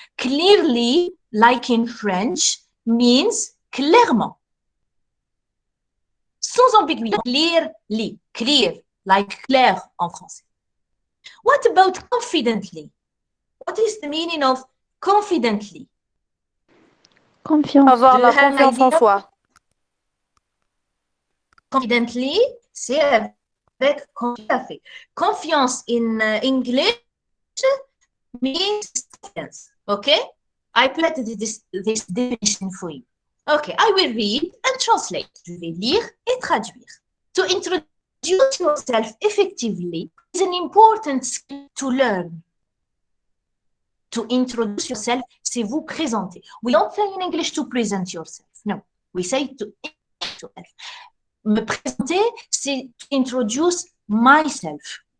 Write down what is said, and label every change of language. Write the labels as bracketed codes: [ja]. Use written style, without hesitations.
[en] Clearly, like in French, means clairement. [fr] Sans ambiguïté. [en] Clearly, clear, like [fr] clair en français. [en] What about confidently? What is the meaning of confidently? [fr] Confiance. Avoir la confiance en soi. Confidently, c'est avec confiance. [en] Confiance in English means confidence. Okay? I put this definition for you. Okay, I will read and translate. [fr] Je vais lire et traduire. [en] To introduce yourself effectively is an important skill to learn. To introduce yourself, [fr] c'est vous présenter. [en] We don't say in English to present yourself. No, we say to introduce yourself. [fr] Me présenter, c'est [en] to introduce myself.